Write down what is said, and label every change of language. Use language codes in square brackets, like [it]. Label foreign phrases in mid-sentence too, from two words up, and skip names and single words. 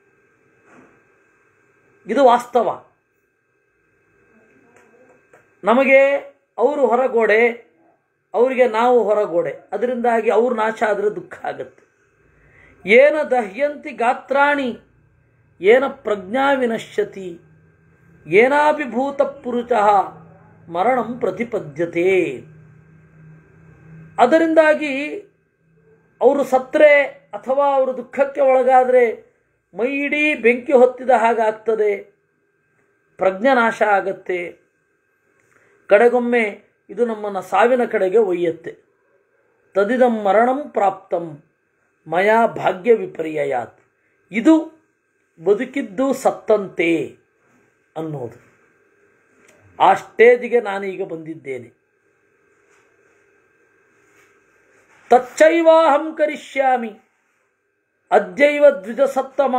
[kn] ಇದು ವಾಸ್ತವ. ನಮಗೆ ಅವರು ಹೊರಗೋಡೆ, ಅವರಿಗೆ ನಾವು ಹೊರಗೋಡೆ. ಅದರಿಂದಾಗಿ ಅವ್ರ ನಾಶ ಆದರೆ ದುಃಖ ಆಗುತ್ತೆ. [sa] ಏನ ದಹ್ಯಂತಿ ಗಾತ್ರಾಣಿ ಏನ ಪ್ರಜ್ಞಾ ವಿನಶ್ಯತಿ ಏನಾಭಿಭೂತ ಪುರುಷಃ ಮರಣಂ ಪ್ರತಿಪದ್ಯತೆ. [kn] ಅದರಿಂದಾಗಿ ಅವರು ಸತ್ತರೆ ಅಥವಾ ಅವರು ದುಃಖಕ್ಕೆ ಒಳಗಾದರೆ ಮೈ ಇಡೀ ಬೆಂಕಿ ಹೊತ್ತಿದ ಹಾಗಾಗ್ತದೆ, ಪ್ರಜ್ಞಾನಾಶ ಆಗತ್ತೆ. ಕಡೆಗೊಮ್ಮೆ ಇದು ನಮ್ಮನ್ನು ಸಾವಿನ ಕಡೆಗೆ ಒಯ್ಯತ್ತೆ. [sa] ತದಿದಂ ಮರಣಂ ಪ್ರಾಪ್ತಂ ಮಯಾ ಭಾಗ್ಯ ವಿಪರ್ಯಯಾತ್. [kn] ಇದು ಬದುಕಿದ್ದು ಸತ್ತಂತೆ ಅನ್ನೋದು. ಆ ಸ್ಟೇಜಿಗೆ ನಾನೀಗ ಬಂದಿದ್ದೇನೆ. [sa] ತಚ್ಚೈವಾಹಂ ಕರಿಷ್ಯಾಮಿ ಅದ್ಯೈವ ದ್ವಿಜ ಸತ್ತಮ.